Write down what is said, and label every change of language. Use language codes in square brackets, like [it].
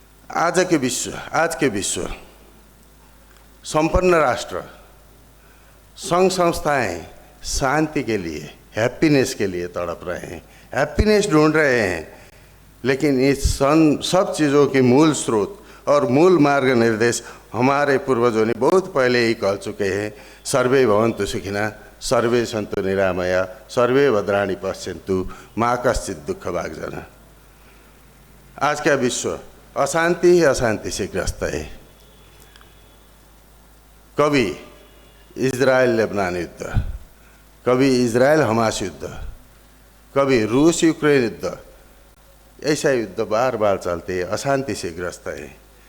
[hi] आज के विश्व संपन्न राष्ट्र, संघ संस्थाएं शांति के लिए, हैप्पीनेस के लिए तड़प रहे हैं, हैप्पीनेस ढूंढ रहे हैं। लेकिन इस सब चीज़ों के मूल स्रोत और मूल मार्ग निर्देश हमारे पूर्वजों ने बहुत पहले ही कह चुके हैं। [sa] सर्वे भवन्तु सुखिनः, सर्वे सन्तु निरामया, सर्वे भद्राणि पश्यन्तु, मा कश्चित् दुःखभाग् जनः। [hi] आज का विश्व अशांति ही अशांति से ग्रस्त है। कभी इजराइल लेबनान युद्ध, कभी इजराइल हमास युद्ध, कभी रूस यूक्रेन युद्ध, ऐसा युद्ध बार बार चलते हैं, अशांति से ग्रस्त है।